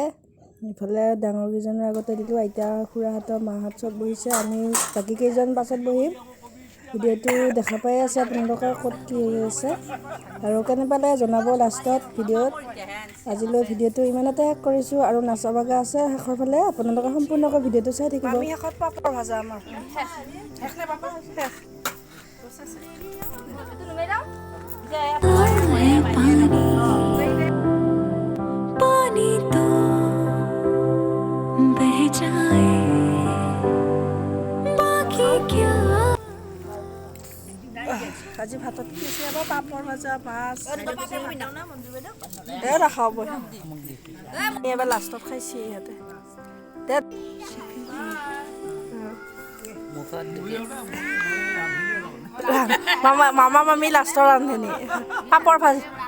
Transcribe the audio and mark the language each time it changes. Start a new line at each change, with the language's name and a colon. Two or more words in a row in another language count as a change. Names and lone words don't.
Assamese: ইফালে ডাঙৰকেইজনৰ আগতে দিলোঁ, আইতা খুৰাহঁতৰ মাহঁত চব বহিছে, আমি বাকী কেইজন পাছত বহিম। ভিডিঅ'টো দেখা পাই আছে আপোনালোকে ক'ত কি হৈ আছে, আৰু কেনে পালে জনাব লাষ্টত ভিডিঅ'ত। আজিলৈ ভিডিঅ'টো ইমানতে শেষ কৰিছোঁ, আৰু নাচা বাগা আছে শেষৰ ফালে, আপোনালোকে সম্পূৰ্ণকৈ ভিডিঅ'টো চাই থাকিব। আমি শেষত পাপৰ ভাজা আমাৰ
Hindi: पानी तो बह जाए बाकी क्या।
Assamese: আজি ভাতত কি আছে আকৌ পাপৰ ভাজা মাছ নাখাব এবাৰ লাষ্টত খাইছে ইহঁতে। মামা মামী লাষ্টৰ ৰান্ধনি পাপৰ ভাজি।